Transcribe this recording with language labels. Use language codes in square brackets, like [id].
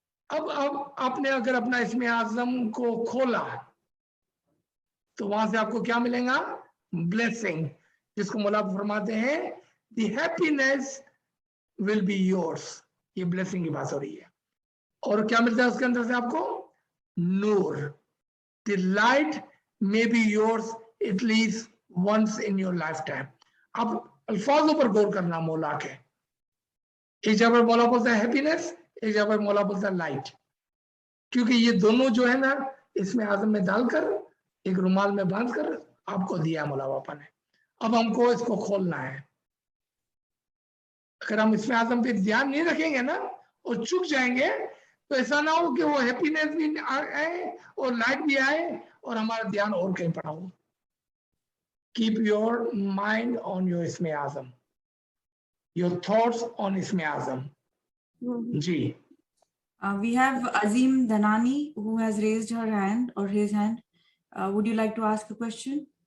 [hi] अब आपने अगर अपना इसमें आजम को खोला तो वहां से आपको क्या मिलेगा? ब्लेसिंग, जिसको मौला फरमाते हैं [en] The happiness will be yours. [hi] ये ब्लेसिंग की बात हो रही है। और क्या मिलता है उसके अंदर से आपको? नूर। [en] The light may be yours at least once in your lifetime। [hi] अब अल्फाजों पर गौर करना मौला के। एक जगह पर मौला बोलता है हैप्पीनेस, एक जगह पर मौला बोलता है लाइट, क्योंकि ये दोनों जो है ना इसमें आजम में डालकर एक रुमाल में बांधकर आपको दिया मौला पापा ने। अब हमको इसको खोलना है। अगर हम इसमें आजम पे ध्यान नहीं रखेंगे ना और चुक जाएंगे, तो ऐसा ना हो कि वो हैप्पीनेस भी आए और लाइट भी आए और हमारा ध्यान और कहीं पड़ा हो। [en] Keep your mind on your इसमें आजम, your thoughts on इसमें आजम। [hi] जी। [en] We have Azim Dhanani who has raised her hand or his hand. Would you like to ask a question?